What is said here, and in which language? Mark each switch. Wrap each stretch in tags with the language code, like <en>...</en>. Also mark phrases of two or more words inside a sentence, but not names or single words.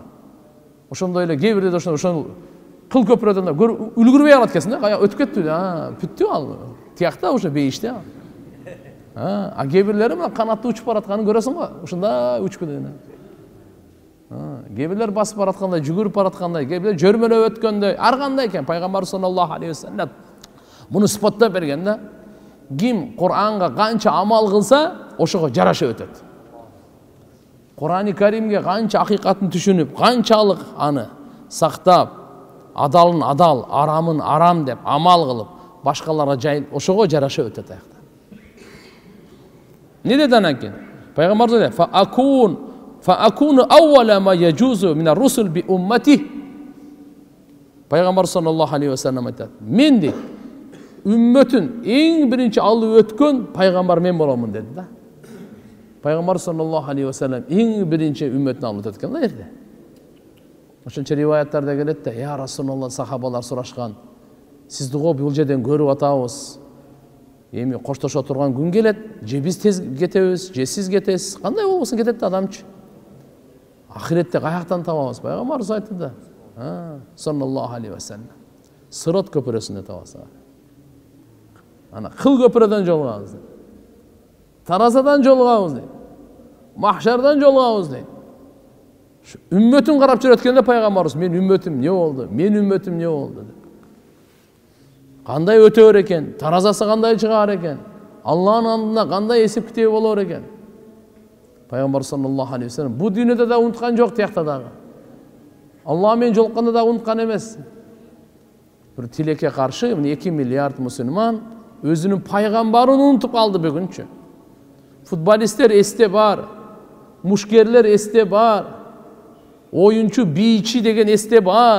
<ky>Ошондой эле кээ бирде ошол кыл көпүрөдөн да үлгүрбөй алат экенсиң да, кая өтүп кеттү да, бүттү ал. Тиякта уже бейиште. Кээ бирлери мына канатты учуп баратканын көрөсүң го, ушундай учуп кеткен. Кээ бирлер басып бараткандай, жүгүрүп бараткандай, кээ бирлер жөрмөлөп өткөндөй, ар кандай экен. Пайгамбар</ky> <ar>صلى الله عليه وسلم</ar> <ky>муну сыпаттап берген да. Ким Кур'анга канча амал кылса, ошого жараша өтөт. Кур'ани Каримге канча акыйкатын түшүнүп, канчалык аны сактап, адалын адал, арамын арам деп амал кылып, башкаларга жайын ошого жараша өтөт аякта. Не деди анан кийин? Пайгамбар dedi:</ky> <ar>فأكون أول ما يجوز من الرسل بأمته.</ar> <kk>Пайғамбар</kk> <ar>صلى الله عليه وسلم</ar> <kk>айтады, мен де үмметін ең бірінші алып өткен пайғамбар мен боламын деді да. Пайғамбар</kk> <ar>صلى الله عليه وسلم</ar> <kk>ең бірінші үмметін алып өткен да ерде.</kk> <ky>Ошончо риваяттарда келет да,</ky> <ar>يا رسول الله,</ar> <ky>сахабалар сурашкан, сизди го бул жерден көрүп атабыз. Эми коштошо турган күн келет, же биз тез кетебиз, же сиз кетесиз. Кандай болбосун кетет да адамчы. Ахиретте каяктан табабыз? Пайгамбарыбыз айтты да.</ky> <ar>صلى الله عليه وسلم.</ar> <ky>Сырат көпүрөсүндө табасыз. Ана кыл көпүрөдөн жолугабыз. Таразадан жолугабыз. Махшардан жолугабыз. Үммөтүн карап жүрөткөндө пайгамбарыбыз, мен үммөтүм не болду? Мен үммөтүм не болду? Кандай өтөр экен? Таразасы кандай чыгар экен? Аллахтын алдында кандай эсеп китеби болор экен? Пайгамбар</ky> <ar>صلى الله عليه وسلم</ar> <ky>бу дүйнөдө да унуткан жок, тиякта дагы. Аллах менен жолукканда да унуткан эмес. Бир тилекке каршы 2 миллиард мусулман өзүнүн пайгамбарын унутуп калды бүгүнчү. Футболисттер эсте бар, мушкерлер эсте бар, оюнчу бийчи деген эсте бар.</ky>